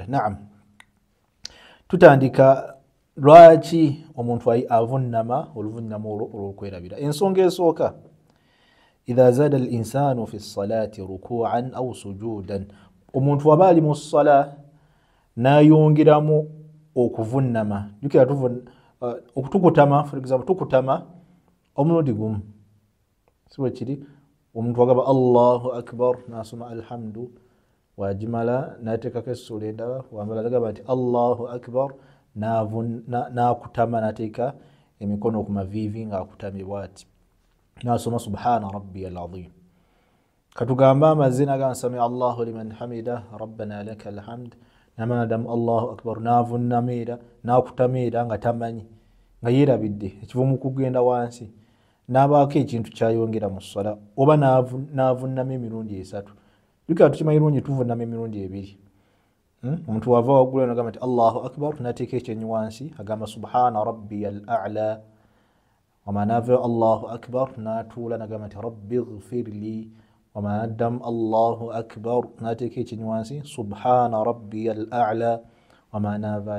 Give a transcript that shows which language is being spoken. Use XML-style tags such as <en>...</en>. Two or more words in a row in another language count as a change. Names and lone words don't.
<lg>Naam, tutandika lwaki omuntu avunnama oluvunnama olwo olw'okwerabira. Ensonga esooka,</lg> <ar>إذا زاد الإنسان في الصلاة ركوعا أو سجودا,</ar> <lg>omuntu waba ali mu ssala n'ayongeramu okuvunnama. Jukira okutukutama,</lg> <en>for example,</en> <lg>tukutama omulundi gumu, si bwe kiri? Omuntu agamba</lg> <ar>الله أكبر</ar> <lg>n'asoma alhamdu, wagimala n'ateekako essula endala, wamala n'agamba nti</lg> <ar>الله أكبر,</ar> <lg>n'akutama n'ateeka emikono ku maviivi ng'akutamye bw'ati, n'asoma</lg> <ar>سبحان ربي العظيم.</ar> <lg>Katugamba amaze n'agamba</lg> <ar>سمع الله لمن حمده ربنا لك الحمد,</ar> <lg>n'amadamu</lg> <ar>الله أكبر,</ar> <lg>n'avunnama era n'akutama era nga tamanyi, nga yeerabidde ekiva mu kugenda wansi, n'abaako ekintu kyayongera mu ssala, oba n'avunnama emirundi 3. Jukira tukimanyi bulungi tuvunnama emirundi 2. Omuntu wava waggula n'agamba nti</lg> <ar>الله أكبر,</ar> <lg>n'ateeka ekyenyi wansi agamba</lg> <ar>سبحان ربي الأعلى,</ar> <lg>wama n'avaayo</lg> <ar>الله أكبر</ar> <lg>n'atuula n'agamba nti</lg> <ar>رب اغفر لي,</ar> <lg>wama n'addamu</lg> <ar>الله أكبر</ar> <lg>n'ateeka ekyenyi wansi</lg> <ar>سبحان ربي الأعلى,</ar> <lg>wama n'avaayo.</lg>